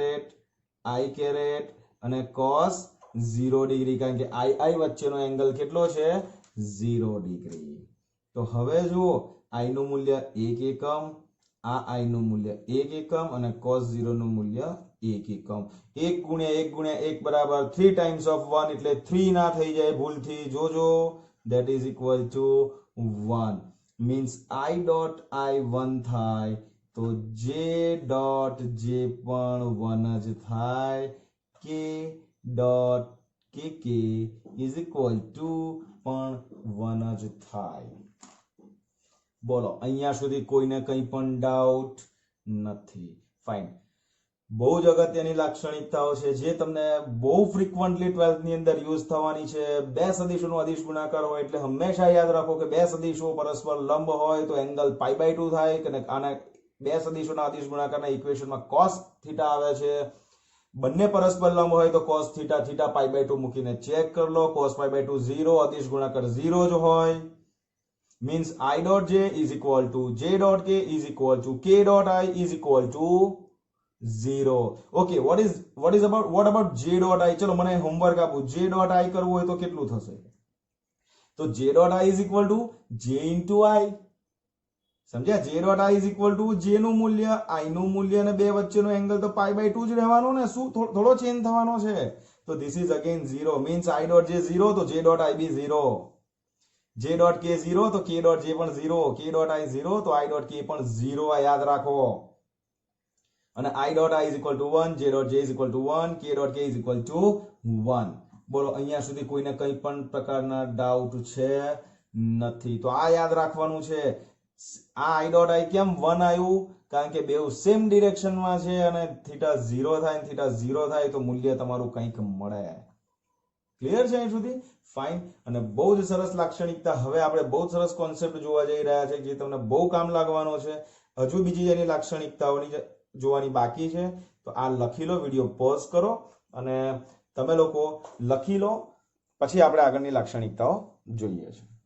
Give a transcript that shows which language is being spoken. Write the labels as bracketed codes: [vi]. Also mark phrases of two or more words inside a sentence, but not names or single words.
[gu] કેરેટ અને cos 0 ડિગ્રી કારણ કે i વચ્ચેનો એંગલ કેટલો છે 0 ડિગ્રી તો હવે જુઓ i નું મૂલ્ય 1 એકમ આ i નું મૂલ્ય 1 એકમ અને cos 0 નું મૂલ્ય 1 એકમ 1 ગુણ્યા 1 ગુણ્યા 1 બરાબર 3 [en] times of [gu] 1 એટલે 3 ના થઈ જાય ભૂલથી જોજો [en] that is equal to 1 means i dot i [gu] 1 થાય તો [en] j dot j [gu] પણ 1 જ થાય [en] k dot kk is equal to [gu] પણ 1 જ થાય બોલો અહીંયા સુધી કોઈને કંઈ પણ ડાઉટ નથી ફાઇન બહુ જ અગત્યની લાક્ષણિકતાઓ છે જે તમને બહુ ફ્રીક્વન્ટલી 12th ની અંદર યુઝ થવાની છે બે સદિશોનો અદિશ ગુણાકાર હોય એટલે હંમેશા યાદ રાખો કે બે સદિશો પરસ્પર લંબ હોય તો એંગલ π/2 થાય કે આને બે સદિશોના અદિશ ગુણાકારના ઇક્વેશનમાં cos થીટા આવે છે બંને પરસ્પર લંબ હોય તો cos થીટા π/2 મૂકીને ચેક કરી લો cos π/2 0 અદિશ ગુણાકાર 0 જ હોય [en] means I dot j is equal to j dot k is equal to k dot I is equal to [gu] 0 [en] okay what about j dot I [gu] ચલો મને હોમવર્ક આપો [en] j dot I [gu] કરવું હોય તો કેટલું થશે તો [en] j dot I is equal to j into I [gu] સમજ્યા [en] j dot I is equal to j [gu] નું મૂલ્ય I નું મૂલ્ય અને બે વચ્ચેનો એંગલ તો π/2 જ રહેવાનો ને શું થોડો ચેન્જ થવાનો છે તો [en] this is again 0 means I dot j [gu] 0 તો [en] j dot I be 0 j dot k [gu] 0 તો [en] k dot j [gu] પણ 0 [en] k dot I [gu] 0 તો [en] I dot k [gu] પણ 0 આ યાદ રાખો [en] અને I dot I is equal to 1 j dot j is equal to 1 k dot k is equal to 1 [gu] બોલો અહીંયા સુધી કોઈને કંઈ પણ પ્રકારના ડાઉટ છે નથી તો આ યાદ રાખવાનું છે આ [en] I dot I [gu] કેમ 1 આવ્યું કારણ કે બેઉ સેમ ડિરેક્શનમાં છે અને થીટા 0 થાય અને થીટા 0 થાય તો મૂલ્ય તમારું કંઈક મળે ક્લિયર છે અહીં સુધી ફાઇન અને બહુ જ સરસ લાક્ષણિકતા હવે આપણે બહુ સરસ કોન્સેપ્ટ જોવા જઈ રહ્યા છે જે તમને બહુ કામ લાગવાનો છે હજુ બીજી એની લાક્ષણિકતાઓની જોવાની બાકી છે તો આ લખી લો વિડિયો પોઝ કરો અને તમે લોકો લખી લો પછી આપણે આગળની લાક્ષણિકતાઓ જોઈએ છે